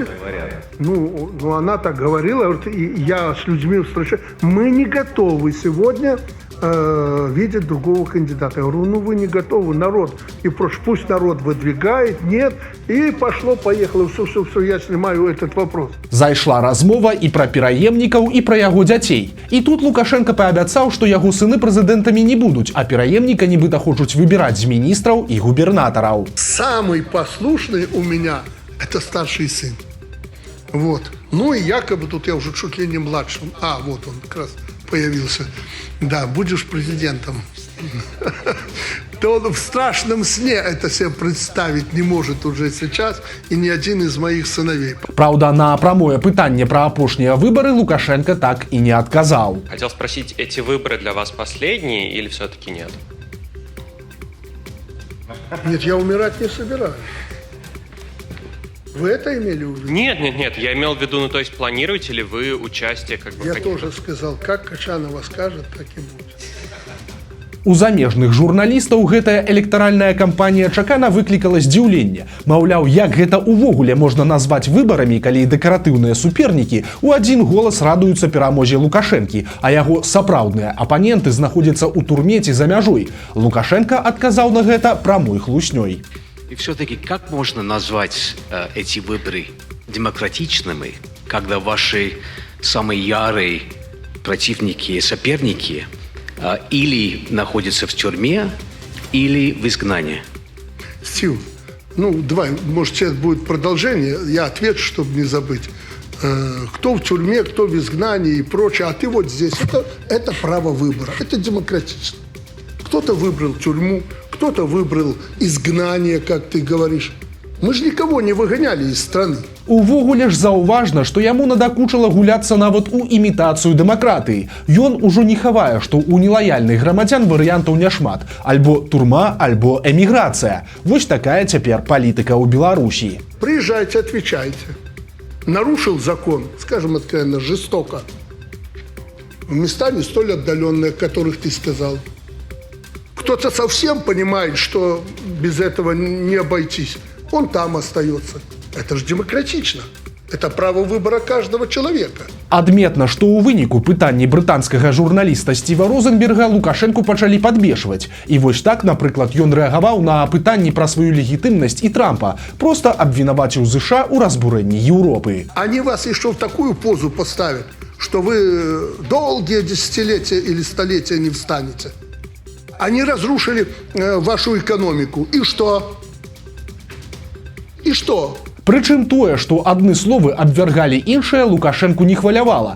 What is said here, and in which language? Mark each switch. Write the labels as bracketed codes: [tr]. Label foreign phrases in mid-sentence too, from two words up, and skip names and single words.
[ru] Ну, она так говорила, говорит, и я с людьми встречаюсь. Мы не готовы сегодня видеть другого кандидата. Я говорю, ну вы не готовы, народ. И пусть народ выдвигает, нет. И пошло-поехало. Все, я снимаю этот вопрос. [be] Зайшла размова і пра пераемнікаў, і пра яго дзяцей. І тут Лукашенко паабяцаў, што яго сыны прэзідэнтамі не будуць, а пераемніка нібыта хочуць выбіраць з міністраў і губернатараў. [ru] Самый послушный у меня – это старший сын. Вот. Ну и якобы тут я уже чуть ли не младшим. А, вот он как раз появился. Да, будешь президентом. То он в страшном сне это себе представить не может уже сейчас, и ни один из моих сыновей. [be] Праўда, на прамое пытанне пра апошнія выбары Лукашенко так і не адказаў. [ru] Хотел спросить, эти выборы для вас последние или все-таки нет? Нет, я умирать не собираюсь. Вы это имели в виду? Нет, я имел в виду, ну то есть планируете ли вы участие как бы... Я тоже сказал, как Качанова скажет, так и будет. [be] У замежных журналістаў гэтая электаральная кампанія чакана выклікала здзіўленне. Маўляў, як гэта ўвогуле можна назваць выбарамі, калі дэкаратыўныя супернікі ў адзін голас радуюцца перамозе Лукашэнкі, а яго сапраўдныя апаненты знаходзяцца ў турме ці за мяжой. Лукашенко адказаў на гэта прамой хлуснёй. [ru] И все-таки как можно назвать эти выборы демократичными, когда ваши самые ярые противники и соперники или находятся в тюрьме, или в изгнании? Стив, давай, может, сейчас будет продолжение, я отвечу, чтобы не забыть. Кто в тюрьме, кто в изгнании и прочее, а ты вот здесь. Это право выбора, это демократично. Кто-то выбрал тюрьму, кто-то выбрал изгнание, как ты говоришь. Мы же никого не выгоняли из страны. [be] Увогуле ж заўважна, што яму надакучыла гуляцца нават у імітацыю дэмакратыі. Ён ужо не хавае, што ў нелаяльных грамадзян варыянтаў няшмат. Альбо турма, альбо эміграцыя. Вось такая цяпер палітыка ў Беларусі. [ru] Приезжайте, отвечайте. Нарушил закон, скажем откровенно, жестоко. В места не столь отдаленные, о которых ты сказал. Кто-то совсем понимает, что без этого не обойтись. Он там остается. Это же демократично. Это право выбора каждого человека. [be] Адметна, што ў выніку пытанні брытанскага журналіста Стіва Розенберга Лукашэнку пачалі падбешваць. І вось так, напрыклад, ён рэагаваў на пытанні пра сваю легітымнасць і Трампа, проста абвінаваціў ЗША ў разбурэнні Еўропы. [ru] Они вас еще в такую позу поставят, что вы долгие десятилетия или столетия не встанете. Они разрушили вашу экономику. И что? И что? [be] Прычым тое, што адны словы абвяргалі іншыя, Лукашэнку не хвалявала.